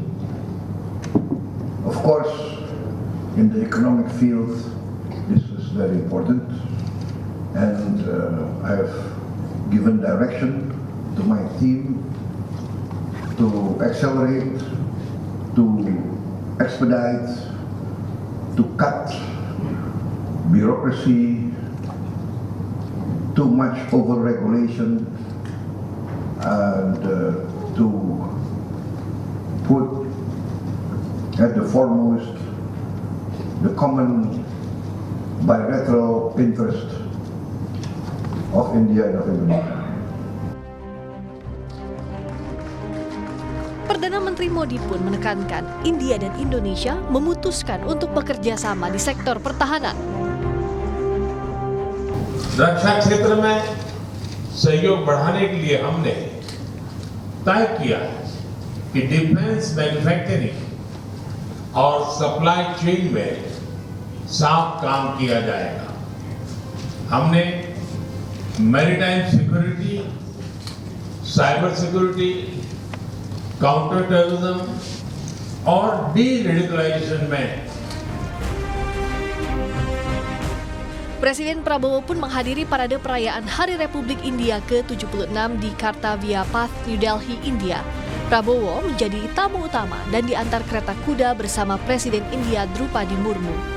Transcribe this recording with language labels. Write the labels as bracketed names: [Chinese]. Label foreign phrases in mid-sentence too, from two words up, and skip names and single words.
[English] Of course, in the economic field, this is very important, and I have given direction to my team to accelerate, to expedite, to cut bureaucracy, too much over-regulation, and to put at the foremost the common bilateral interest of India and of Indonesia. [Indonesian] Perdana Menteri Modi pun menekankan India dan Indonesia memutuskan untuk bekerja sama di sektor pertahanan. [Hindi] रक्षा क्षेत्र में सहयोग बढ़ाने के लिए हमने तय किया कि [English] defence manufacturing [Hindi] और [English] supply chain [Hindi] में साफ काम किया जाएगा। हमने [English] maritime security, cyber security, counter terrorism [Hindi] और डी-रेडिकलाइजेशन में [Indonesian] Presiden Prabowo pun menghadiri parade perayaan Hari Republik India ke-76 di Kartavia Path, New Delhi, India. Prabowo menjadi tamu utama dan diantar kereta kuda bersama Presiden India Drupadi Murmu.